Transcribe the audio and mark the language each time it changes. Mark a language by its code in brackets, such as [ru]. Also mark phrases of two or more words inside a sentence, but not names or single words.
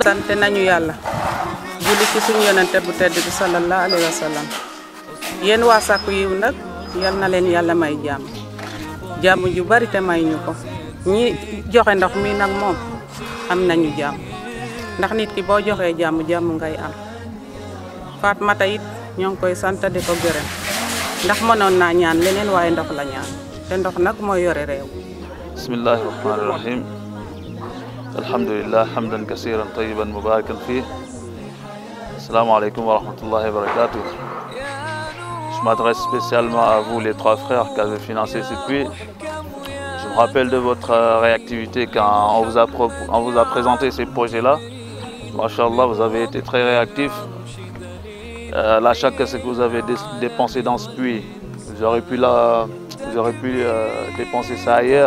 [wo] sant nañu yàlla julli ci suñu yonente bu tedd bi [ar] صلى الله عليه وسلم [wo] yéen waa Sakku Yiw nag yal na leen yàlla may jàmm ju bari te may ñu ko ñi joxe ndox mi nag moom am nañu jàmm ndax nit ki boo joxee jàmm ngay am Fatmata it ñoo ngi koy sant di ko gërëm ndax mënoon naa ñaan leneen waaye ndox la ñaan te ndox nag mooy yore réew. [ar] بسم الله الرحمن الرحيم الحمد لله حمدا كثيرا طيبا مباركا فيه. السلام عليكم ورحمة الله وبركاته. [fr] Je m'adresse spécialement à vous les trois frères qui avez financé ce puits. Je me rappelle de votre réactivité quand on vous a présenté ces projets-là. Machallah, vous avez été très réactifs. Là, chaque ce que vous avez dépensé dans ce puits, vous aurez pu dépenser ça ailleurs.